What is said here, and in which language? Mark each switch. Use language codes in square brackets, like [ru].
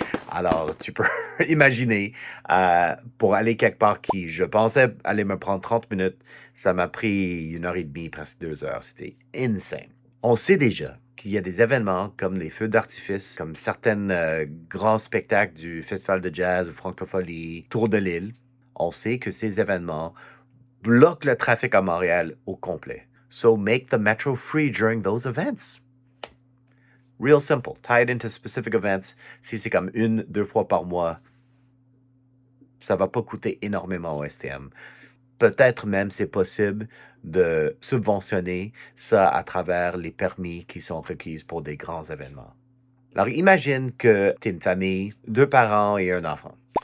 [fr] Alors, tu peux imaginer, pour aller quelque part qui, je pensais aller me prendre 30 minutes, ça m'a pris 1 heure et demie, presque 2 heures. C'était insane. On sait déjà qu'il y a des événements comme les feux d'artifice, comme certains grands spectacles du Festival de jazz ou Francophonie, Tour de l'île. On sait que ces événements bloquent le trafic à Montréal au complet. [en] So make the metro free during those events. Real simple. Tie it into specific events. [fr] Si c'est comme 1, 2 fois par mois, ça va pas coûter énormément au STM. Peut-être même c'est possible de subventionner ça à travers les permis qui sont requis pour des grands événements. Alors imagine que tu es une famille, 2 parents et un enfant.